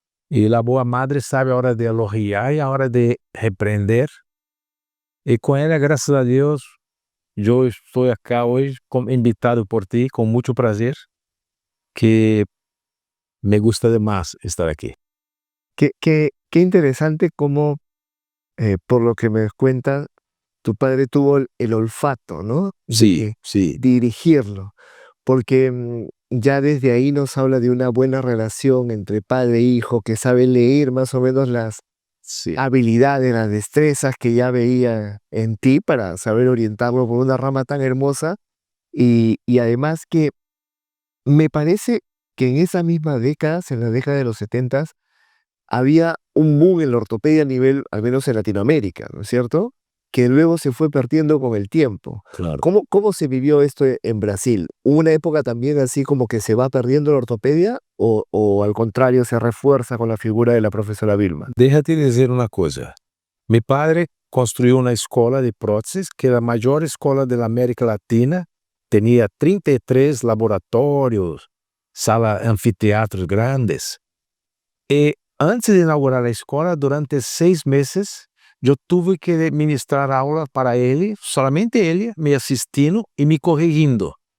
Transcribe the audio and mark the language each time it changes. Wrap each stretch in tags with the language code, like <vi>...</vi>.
<pt>e a boa madre sabe a hora de elogiar e a hora de repreender, e com ela, graças a Deus, eu estou aqui hoje, invitado por ti, com muito prazer,</pt> <es>que me gusta</es> <pt>demais estar aquí.</pt> <es>Qué interesante cómo, por lo que me cuenta, tu padre tuvo el olfato, ¿no? Sí, sí. Dirigirlo, porque ya desde ahí nos habla de una buena relación entre padre e hijo, que sabe leer más o menos las habilidades, las destrezas que ya veía en ti para saber orientarlo por una rama tan hermosa, y además que me parece que en esa misma década, en la década de los 70, había un boom en la ortopedia a nivel, al menos en Latinoamérica, ¿no es cierto? Que luego se fue perdiendo con el tiempo. Claro. ¿Cómo se vivió esto en Brasil? ¿Hubo una época también así como que se va perdiendo la ortopedia o al contrario se refuerza con la figura de la profesora Vilma?</es> <pt>Déjate dizer uma coisa. Mi padre construiu uma escola de próteses que era a maior escola da América Latina, tinha 33 laboratórios, sala, anfiteatros grandes. E antes de inaugurar a escola, durante 6 meses, eu tive que ministrar aula para ele, somente ele, me assistindo e me corrigindo.</pt>